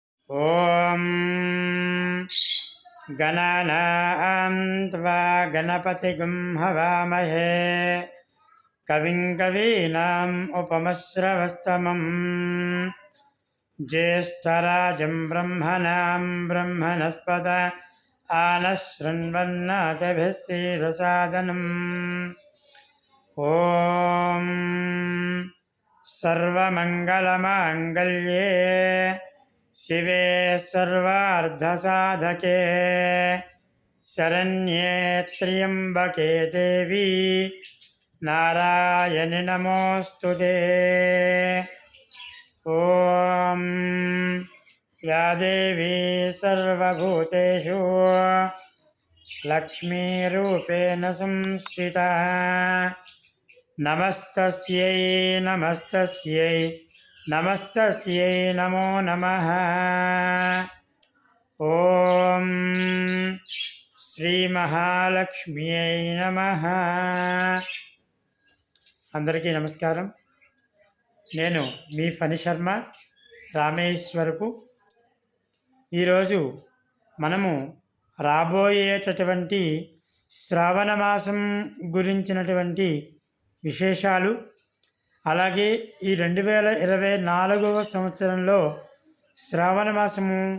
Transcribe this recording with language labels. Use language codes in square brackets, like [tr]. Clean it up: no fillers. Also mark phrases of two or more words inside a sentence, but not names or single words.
[sa] ఓం గణానాం త్వా గణపతిగుం హవామహే కవిం కవీనాం ఉపమశ్రవస్తమం జ్యేష్ఠరాజం బ్రహ్మణాం బ్రహ్మణస్పద ఆనశృణ్వన్నాథభిः सीदसादनम् ఓం సర్వమంగళమాంగళ్యే शिवे सर्वार्धसाधके शरण्ये त्र्यम्बके देवी नारायणि नमोऽस्तुते। ॐ या देवी सर्वभूतेषु लक्ष्मीरूपेण संस्थिता नमस्तस्यै नमस्तस्यै नमस्तस्यै नमो नमः। ఓం శ్రీ మహాలక్ష్మ్యై నమః। [te] అందరికీ నమస్కారం। నేను మీ ఫణి శర్మ రామేశ్వరపు। ఈరోజు మనము రాబోయేటటువంటి శ్రావణ మాసం గురించినటువంటి విశేషాలు, అలాగే ఈ 2024వ సంవత్సరంలో శ్రావణ మాసము